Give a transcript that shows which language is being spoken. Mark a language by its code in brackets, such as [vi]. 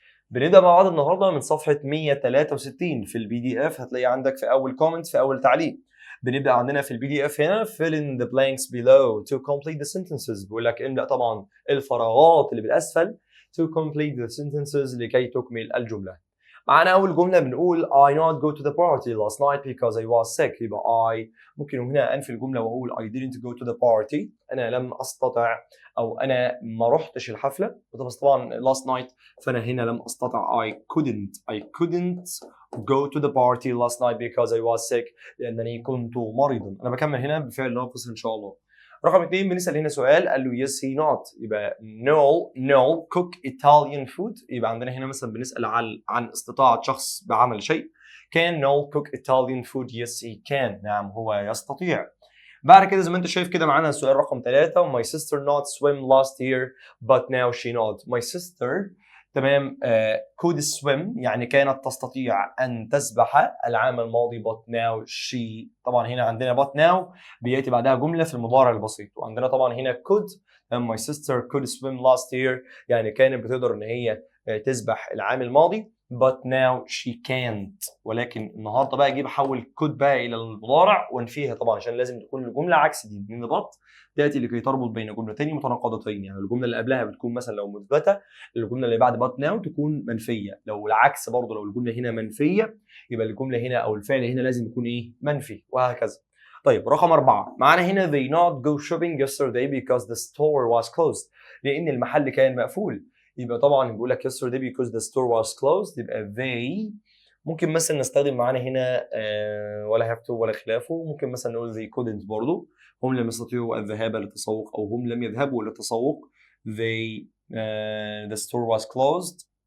[ar] بنبدا مع بعض النهارده من صفحه 163 في البي دي اف، هتلاقي عندك في اول كومنت في اول تعليق. بنبدا عندنا في البي دي اف هنا [en] fill in the blanks below to complete the sentences، [ar] بيقول لك املا طبعا الفراغات اللي بالاسفل [en] to complete the sentences [ar] لكي تكمل الجمله. معانا اول جمله بنقول [en] I not go to the party last night because I was sick، [ar] يبقى I ممكن هنا انفي الجمله واقول [en] I didn't go to the party، [ar] انا لم استطع او انا ما رحتش الحفله، بس طبعا [en] last night [ar] فانا هنا لم استطع [en] I couldn't go to the party last night because I was sick [ar] لانني كنت مريضا. انا بكمل هنا بفعل ناقص ان شاء الله. رقم 2 بنسال هنا سؤال قال له [en] yes he not، [ar] يبقى [en] no cook Italian food، [ar] يبقى عندنا هنا مثلا بنسال عن استطاعه شخص بعمل شيء. [en] can no cook Italian food yes he can، [ar] نعم هو يستطيع. بعد كده زي ما انت شايف كده معانا السؤال رقم 3 [en] my sister not swim last year but now she not. my sister [ar] تمام [en] could swim [ar] يعني كانت تستطيع أن تسبح العام الماضي [en] but now she، [ar] طبعا هنا عندنا but now بيأتي بعدها جملة في المضارع البسيط، وعندنا طبعا هنا [en] could my sister could swim last year [ar] يعني كانت بتقدر إن هي تسبح العام الماضي [en] but now she can't. [ar] ولكن النهارده بقى اجيب احول could بقى الى المضارع وانفيها طبعا عشان لازم تكون الجمله عكس دي، لان but تاتي لكي تربط بين جملتين متناقضتين، يعني الجمله اللي قبلها بتكون مثلا لو مثبته الجمله اللي بعد [en] but now [ar] تكون منفيه، لو العكس برضه لو الجمله هنا منفيه يبقى الجمله هنا او الفعل هنا لازم يكون ايه منفي، وهكذا. طيب رقم 4 معانا هنا [en] they not go shopping yesterday because the store was closed، [ar] لان المحل كان مقفول. يبقى طبعا بيقول لك yesterday because the store was closed، يبقى they ممكن مثلا نستخدم معانا هنا ولا [en] have to [ar] ولا خلافه، ممكن مثلا نقول [en] they couldn't [ar] برضو، هم لم يستطيعوا الذهاب للتسوق او هم لم يذهبوا للتسوق [en] they the store was closed.